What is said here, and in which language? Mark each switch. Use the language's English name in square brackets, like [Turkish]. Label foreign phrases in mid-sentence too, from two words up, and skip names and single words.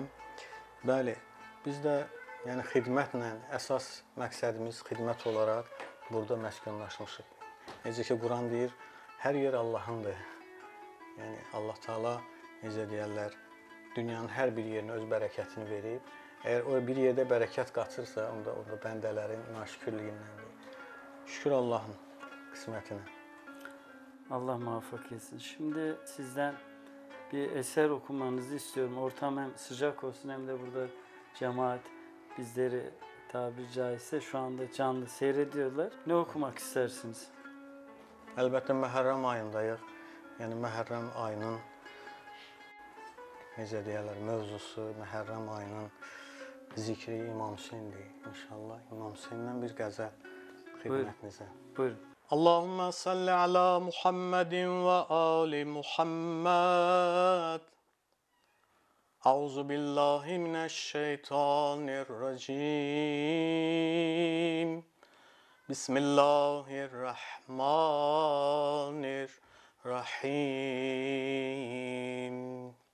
[Azerbaijani] Bəli, biz də xidmətlə, əsas məqsədimiz xidmət olaraq burada məskunlaşmışıq. Necə ki, Quran deyir, hər yer Allahındır. Yəni, Allah Teala necə deyirlər, dünyanın hər bir yerinə öz bərəkətini verib. Əgər o bir yerdə bərəkət qaçırsa, onda bəndələrin naşükürlüyündəndir. Şükür Allah'ın qismətinə. [Turkish] Allah muvaffak etsin. Şimdi sizden bir eser okumanızı istiyorum. Ortam hem sıcak olsun hem de burada cemaat bizleri tabiri caizse şu anda canlı seyrediyorlar. Ne okumak istersiniz? [Azerbaijani] Əlbəttə Məhərrəm ayındayıq. Yəni Məhərrəm ayının necə deyirlər, mövzusu, Məhərrəm ayının zikri İmam Hüseyndir. İnşallah İmam Hüseyndən bir qəzəl Buyurun. xidmətinizə. Buyurun. [Arabic] اللهم صل على محمد وآل محمد. أعوذ بالله من الشيطان الرجيم. بسم الله الرحمن الرحيم.